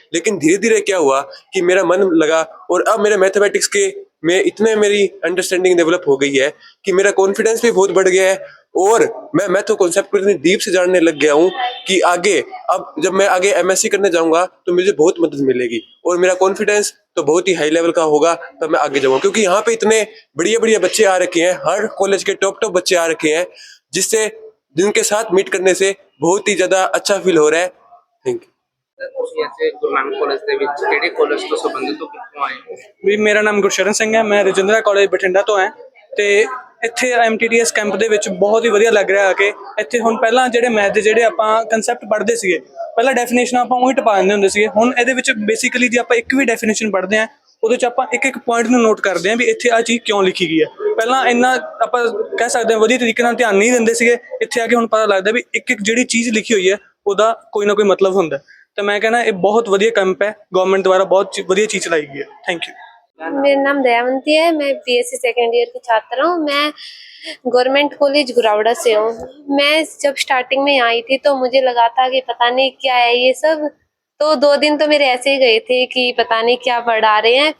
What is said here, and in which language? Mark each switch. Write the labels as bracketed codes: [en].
[hi] लेकिन धीरे धीरे क्या हुआ कि मेरा मन लगा और अब मेरे मैथमेटिक्स के में इतने मेरी अंडरस्टैंडिंग डेवलप हो गई है कि मेरा कॉन्फिडेंस भी बहुत बढ़ गया है और मैं मैथ कॉन्सेप्ट को इतनी डीप से जानने लग गया हूँ कि आगे अब जब मैं आगे MSc करने जाऊंगा तो मुझे बहुत मदद मिलेगी और मेरा कॉन्फिडेंस तो बहुत ही हाई लेवल का होगा, तब मैं आगे जाऊंगा। क्योंकि यहाँ पे इतने बढ़िया बढ़िया बच्चे आ रखे हैं, हर कॉलेज के टॉप बच्चे आ रखे हैं, जिनके साथ मीट करने से बहुत ही ज्यादा अच्छा फील हो रहा है। Thank you. [pa] ਤੁਸੀਂ ਇੱਥੇ ਗੁਰੂ ਨਾਨਕ ਕਾਲਜ ਦੇ ਵਿੱਚ ਕਿਹੜੇ ਕਾਲਜ ਤੋਂ ਸੰਬੰਧਿਤ ਹੋ, ਕਿੱਥੋਂ ਆਏ ਹੋ? ਵੀ ਮੇਰਾ ਨਾਮ ਗੁਰਸ਼ਰਨ ਸਿੰਘ ਹੈ, ਮੈਂ ਰਜਿੰਦਰਾ ਕਾਲਜ ਬਠਿੰਡਾ ਤੋਂ ਹਾਂ ਤੇ ਇੱਥੇ MTTS ਕੈਂਪ ਦੇ ਵਿੱਚ ਬਹੁਤ ਹੀ ਵਧੀਆ ਲੱਗ ਰਿਹਾ ਕਿ ਇੱਥੇ ਹੁਣ ਪਹਿਲਾਂ ਜਿਹੜੇ ਮੈਥ ਦੇ ਜਿਹੜੇ ਆਪਾਂ ਕਨਸੈਪਟ ਪੜ੍ਹਦੇ ਸੀਗੇ, ਪਹਿਲਾਂ ਡੈਫੀਨੇਸ਼ਨ ਆਪਾਂ ਉਹੀ ਟਪਾ ਦਿੰਦੇ ਹੁੰਦੇ ਸੀਗੇ। ਹੁਣ ਇਹਦੇ ਵਿੱਚ ਬੇਸਿਕਲੀ ਜੇ ਆਪਾਂ ਇੱਕ ਵੀ ਡੈਫੀਨੇਸ਼ਨ ਪੜ੍ਹਦੇ ਹਾਂ ਉਹਦੇ 'ਚ ਆਪਾਂ ਇੱਕ ਇੱਕ ਪੁਆਇੰਟ ਨੂੰ ਨੋਟ ਕਰਦੇ ਹਾਂ ਵੀ ਇੱਥੇ ਆਹ ਚੀਜ਼ ਕਿਉਂ ਲਿਖੀ ਗਈ ਹੈ। ਪਹਿਲਾਂ ਇੰਨਾ ਆਪਾਂ ਕਹਿ ਸਕਦੇ ਹਾਂ ਵਧੀਆ ਤਰੀਕੇ ਨਾਲ ਧਿਆਨ ਨਹੀਂ ਦਿੰਦੇ ਸੀਗੇ, ਇੱਥੇ ਆ ਕੇ ਹੁਣ ਪਤਾ ਲੱਗਦਾ ਵੀ ਇੱਕ ਇੱਕ ਜਿਹੜੀ ਚੀਜ਼ ਲਿਖੀ ਹੋਈ ਹੈ ਉਹਦਾ ਕੋਈ ਨਾ ਕੋਈ ਮਤਲਬ ਹੁੰਦਾ। [hi] तो मैं कहना ये बहुत वधिया कैंप है, गवर्नमेंट द्वारा बहुत वधिया चीज़ चलाई गई है। Thank you. मेरा नाम दयावंती है, मैं BSc सेकेंड ईयर की छात्र हूँ। मैं गवर्नमेंट कॉलेज गुरावड़ा से हूँ। मैं जब स्टार्टिंग में आई थी तो मुझे लगा था कि पता नहीं क्या है ये सब, तो 2 दिन तो मेरे ऐसे ही गए थे कि पता नहीं क्या पढ़ा रहे हैं।